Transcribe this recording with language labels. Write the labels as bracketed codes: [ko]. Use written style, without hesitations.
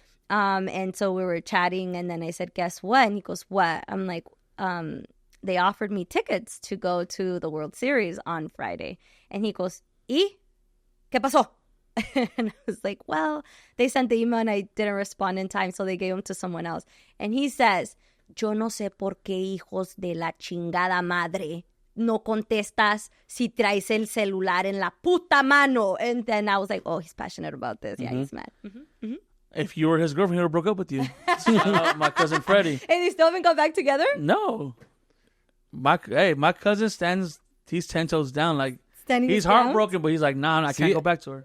[en] And so we were chatting, and then I said, guess what? And he goes, what? I'm like, they offered me tickets to go to the World Series on Friday. And he goes, [es] ¿Y? ¿Qué pasó? [en] And I was like, well, they sent the email and I didn't respond in time, so they gave them to someone else. And he says, [es] yo no sé por qué hijos de la chingada madre no contestas si traes el celular en la puta mano. [en] And then I was like, oh, he's passionate about this. Yeah, he's mad. If you were his girlfriend, he would have broke up with you. My cousin Freddie. And they still haven't got back together? No. My cousin he's 10 toes down. Like, he's down? heartbroken, but he's like, nah, I can't go back to her.